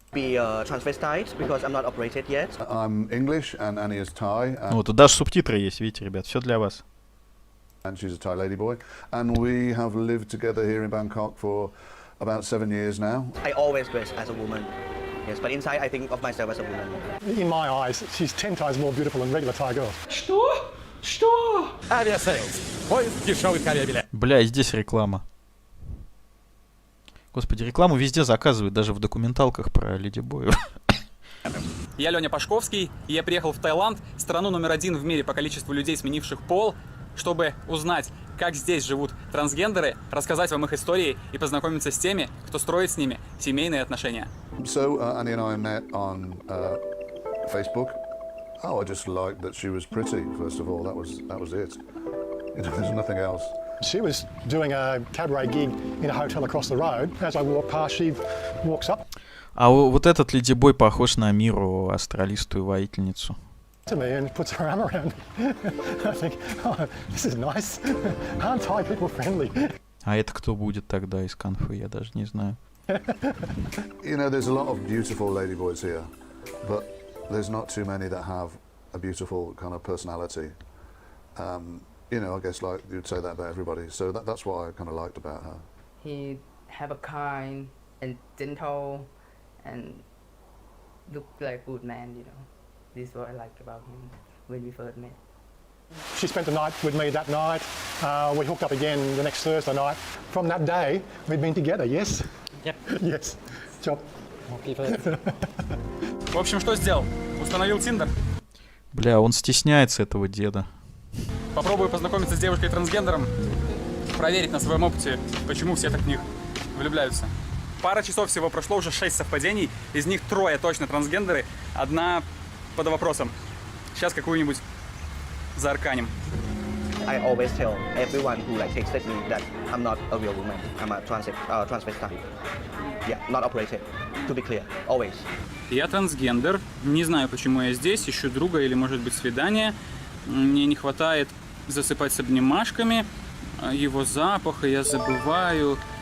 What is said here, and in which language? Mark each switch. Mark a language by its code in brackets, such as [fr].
[en] I'm English and Annie is Thai. [ru] Ну, тут даже субтитры есть, видите, ребят, все для вас. [en] And she's a Thai ladyboy. And we have lived together here in Bangkok for about 7 years now. I always dress as a woman. Yes, but inside I think of myself as a woman. In my eyes, she's 10 times more beautiful than regular Thai girls. [ru] Что? Что? Авиасейлс. Поиск дешевых авиабилетов. Бля, и здесь реклама. Господи, рекламу везде заказывают, даже в документалках про ледибоев. Я Леня Пашковский, и я приехал в Таиланд, страну номер 1 в мире по количеству людей, сменивших пол, чтобы узнать, как здесь живут трансгендеры, рассказать вам их истории и познакомиться с теми, кто строит с ними семейные отношения. [en] So Annie and I met on Facebook. Oh, I just liked that she was pretty. First of all, that was it. You know, there's nothing else. She was doing a cabaret gig in a hotel across the road. As I walk past, she walks up [ru] А вот этот ледибой похож на Миру, астралистую воительницу. [en] to me and puts her arm around. I think, oh, this is nice. Aren't Thai people friendly? [ru] А это кто будет тогда из конфы, я даже не знаю. [en] You know, there's a lot of beautiful ladyboys here, but there's not too many that have a beautiful kind of personality. You know, I guess like you'd say that about everybody. So that's what I kind of liked about her. He have a kind and gentle and look like a good man, you know. This is what I liked about him when we first met. She spent the night with me that night. We hooked up again the next Thursday night. From that day, we've been together, yes? Yep. Yes. Job. [ru] В общем, что сделал? Установил Тиндер. Бля, он стесняется этого деда. Попробую познакомиться с девушкой-трансгендером, проверить на своем опыте, почему все так в них влюбляются. Пара часов всего прошло, уже 6 совпадений, из них 3 точно трансгендеры, 1 под вопросом. Сейчас какую-нибудь заарканим. [en] I always tell everyone who like texted me that I'm not a real woman. I'm a transvestite. Yeah, not operated. To be clear, always. [ru] Я трансгендер, не знаю, почему я здесь, ищу друга или, может быть, свидание. Мне не хватает засыпать с обнимашками, его запаха я забываю.